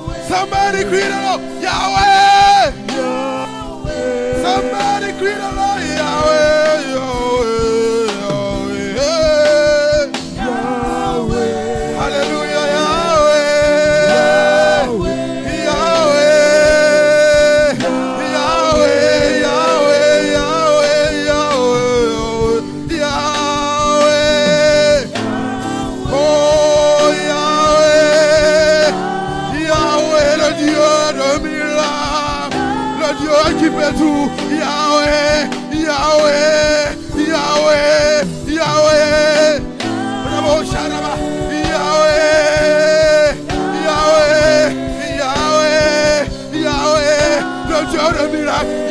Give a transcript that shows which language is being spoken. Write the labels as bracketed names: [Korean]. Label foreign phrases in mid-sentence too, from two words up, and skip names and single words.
[English] Somebody greet the Lord, Yahweh. Somebody greet the Lord, Yahweh, Yahweh, Yahweh. Hallelujah, Yahweh, Yahweh, Yahweh, Yahweh, Yahweh, Yahweh, Yahweh. Oh, Yahweh, Yahweh, [French] le Dieu de miracles, le Dieu qui fait tout. Yahweh, Yahweh, Yahweh, Yahweh. Bravo, Sharaba. Yahweh, Yahweh, Yahweh, Yahweh, le Dieu de miracles.